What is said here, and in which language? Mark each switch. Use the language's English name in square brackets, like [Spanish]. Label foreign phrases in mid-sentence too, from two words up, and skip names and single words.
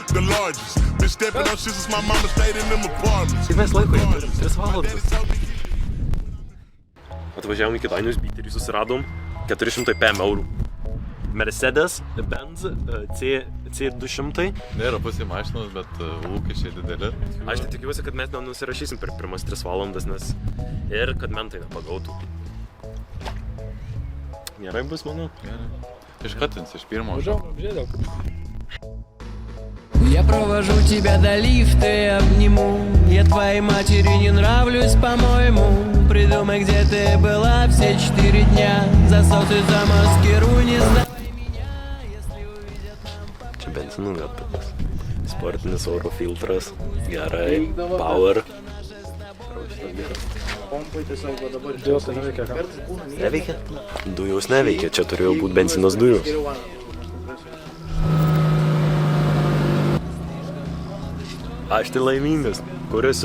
[English] largest. Been stepping on shit since my mama stayed in them apartments. [Lithuanian] Kaip mes laiko jau turim? 3 valandas. Atvažiavom į Kėdainius, biterį susiradom 400 PM eurų. Mercedes Benz C200. Nėra pusė mašinos, bet lūkesčiai dideli. Aš tai tikiuosi, kad mes nenusirašysim per pirmas 3 valandas, nes ir kad mentai nepagautų. Gerai bus, manau? Gerai. Iškatins iš pirmo. Žiūrėjau. [Russian] Я провожу тебя до лифта и обниму. Я твоей матери не нравлюсь, по-моему. Придумай, где ты была все 4 дня. Засосы замаскируй, не сдавай меня, если увидят нам. [Lithuanian] Čia benzinų gatavas. Sportinis oro filtras. Gerai. Power. Dujos neveikia, ką? Neveikia? Dujos neveikia. Čia turėjo būti benzinos dujos. Aš tai laimingas. Kuriasi.